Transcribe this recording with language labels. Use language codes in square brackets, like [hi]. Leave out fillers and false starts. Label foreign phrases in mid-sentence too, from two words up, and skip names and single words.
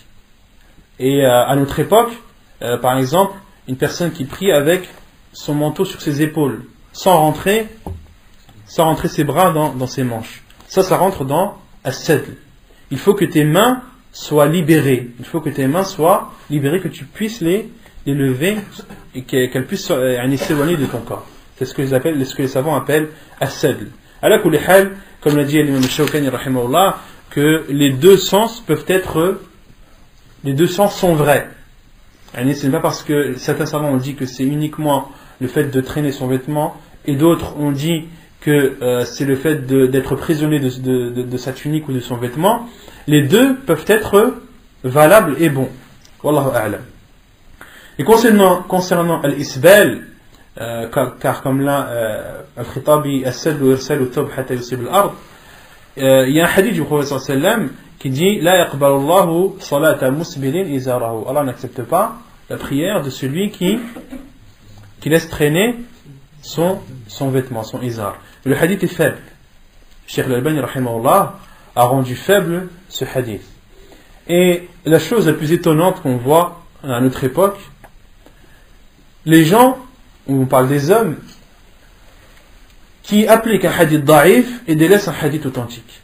[fr] Et à notre époque, par exemple, une personne qui prie avec son manteau sur ses épaules, sans rentrer ses bras dans ses manches. Ça rentre dans as-sadl. Il faut que tes mains soient libérées. Il faut que tes mains soient libérées, que tu puisses les lever et qu'elles puissent s'éloigner de ton corps. C'est ce que les savants appellent as-sadl. [ar] على كل حال, [fr] comme l'a dit l'imam Shawkani rahimahullah, que les deux sens sont vrais. Ce n'est pas parce que certains savants ont dit que c'est uniquement le fait de traîner son vêtement et d'autres ont dit que c'est le fait d'être prisonnier de sa tunique ou de son vêtement. Les deux peuvent être valables et bons. [ar] والله أعلم. [fr] Et concernant al-isbal, car comme là, [ar] الخطابي السدل يرسل ثوب حتى يصيب الأرض, [fr] il y a un hadith du prophète [ar] صلى الله عليه وسلم [fr] qui dit [ar] لا يقبل الله صلاة مسبل إزاره. [fr] Allah n'accepte pas la prière de celui qui laisse traîner son vêtement, son izar. Le hadith est faible. Cheikh al-Albani rahimahullah a rendu faible ce hadith. Et la chose la plus étonnante qu'on voit à notre époque, les gens, on parle des hommes, qui appliquent un [ar] حديث ضعيف [fr] et délaissent un hadith authentique.